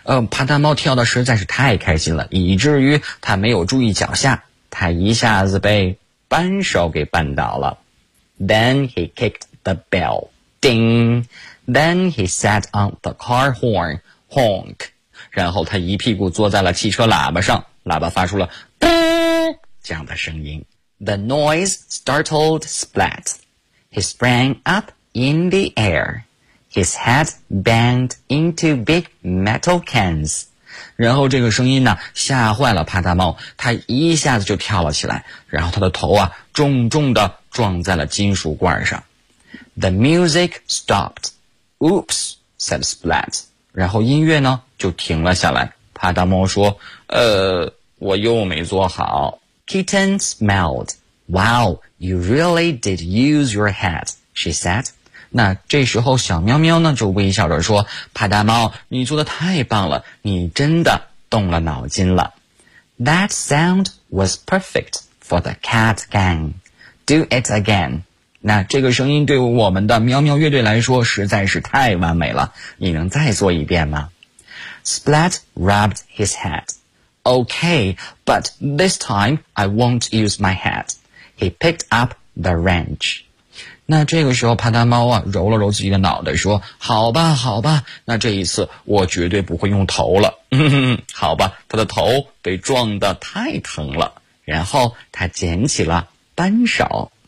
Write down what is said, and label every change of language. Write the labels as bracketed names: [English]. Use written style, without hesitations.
[Chinese] 帕达猫跳的实在是太开心了，以至于他没有注意脚下，他一下子被扳手给绊倒了。 [English] Then he kicked the bell. [Chinese] 叮 [English] Then he sat on the car horn. Honk. [Chinese] 然后他一屁股坐在了汽车喇叭上，喇叭发出了啵这样的声音。 [English] The noise startled Splat. He sprang up in the air. His head banged into big metal cans. [Chinese] 然后这个声音呢吓坏了帕达猫，他一下子就跳了起来，然后他的头啊重重的撞在了金属罐上。 [English] The music stopped. Oops, said Splat. [Chinese] 然后音乐呢就停了下来。帕达猫说我又没做好。 [English] Kitten smiled. Wow, you really did use your head, she said. [Chinese] 那这时候小喵喵呢就微笑着说，帕达猫你做得太棒了，你真的动了脑筋了。 [English] That sound was perfect for the cat gang. Do it again. [Chinese] 那这个声音对我们的喵喵乐队来说实在是太完美了，你能再做一遍吗？ [English] Splat rubbed his head. Okay, but this time I won't use my head. He picked up the wrench. [Chinese] 那这个时候帕达猫啊揉了揉自己的脑袋说，好吧好吧，那这一次我绝对不会用头了。好吧，他的头被撞得太疼了，然后他捡起了扳手。